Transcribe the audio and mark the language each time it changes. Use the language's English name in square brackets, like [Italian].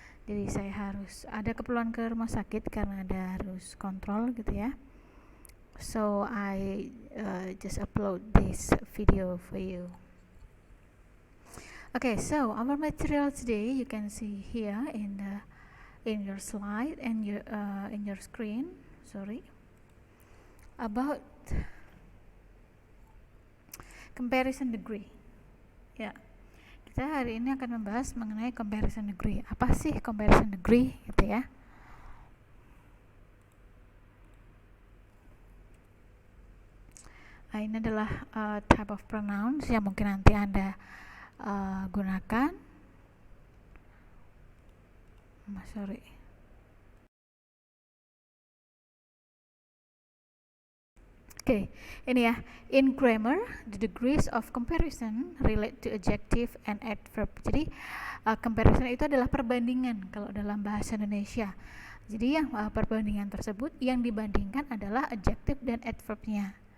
[Indonesian] Jadi saya harus ada keperluan ke rumah sakit karena harus kontrol gitu ya. [English] So I just upload this video for you. Okay, so our material today you can see here in your slide and in your screen. Sorry. About comparison degree. [Indonesian] Ya, kita hari ini akan membahas mengenai comparison degree. Apa sih comparison degree gitu ya? Ini adalah [English] type of pronouns [Indonesian] yang mungkin nanti Anda gunakan. [English] Sorry. [Indonesian] Okay, ini ya. [English] In grammar, the degrees of comparison relate to adjective and adverb. [Indonesian] Jadi, comparison itu adalah perbandingan kalau dalam bahasa Indonesia. Jadi, yang perbandingan tersebut yang dibandingkan adalah adjective dan adverbnya.